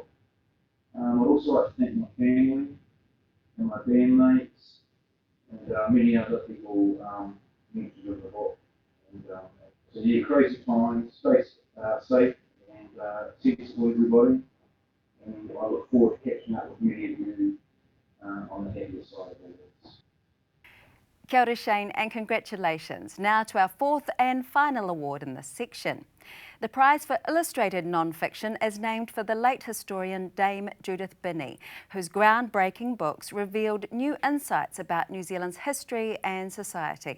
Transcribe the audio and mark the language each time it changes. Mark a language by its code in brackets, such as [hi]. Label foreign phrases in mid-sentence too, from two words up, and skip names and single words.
[en] I'd also like to thank my family and my bandmates and many other people mentioned in the book. And, so yeah, crazy times, stay safe and sensible everybody. And I look forward to catching up with many of you on the happier side of all this. [mi] Kia ora, Shane, [en] and congratulations. Now to our fourth and final award in this section. The prize for illustrated non-fiction is named for the late historian Dame Judith Binney, whose groundbreaking books revealed new insights about New Zealand's history and society.